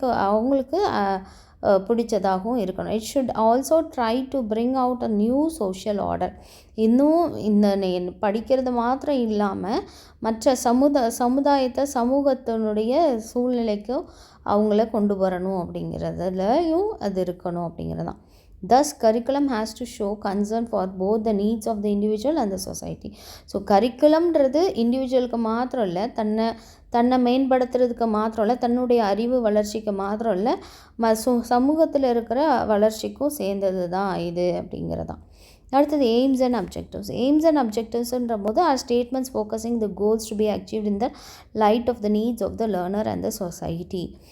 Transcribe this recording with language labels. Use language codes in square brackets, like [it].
[ta] அவங்களுக்கு பிடிச்சதாகவும் இருக்கணும். [en] It should also try to bring out a new social order. [ta] இன்னும் இந்த படிக்கிறது மாத்திரம் இல்லாமல் மற்ற சமூகத்தினுடைய சூழ்நிலைக்கும் அவங்கள கொண்டு வரணும் அப்படிங்கிறதுலையும் அது இருக்கணும் அப்படிங்கிறது தான். [en] Thus, curriculum has to show concern for both the needs of the individual and the society. [ta] So கரிக்குலம்ன்றது இண்டிவிஜுவலுக்கு மாத்திரம் இல்லை, தன்னை மேம்படுத்துறதுக்கு மாத்திரம் இல்லை, தன்னுடைய அறிவு வளர்ச்சிக்கு மாத்திரம் இல்லை, சமூகத்தில் இருக்கிற வளர்ச்சிக்கும் சேர்ந்தது தான் இது அப்படிங்கிறதான். அடுத்தது [en] Aims and அப்ஜெக்டிவ்ஸ்ன்ற போது are statements focusing the goals to be achieved in the light of the needs of the learner and the society.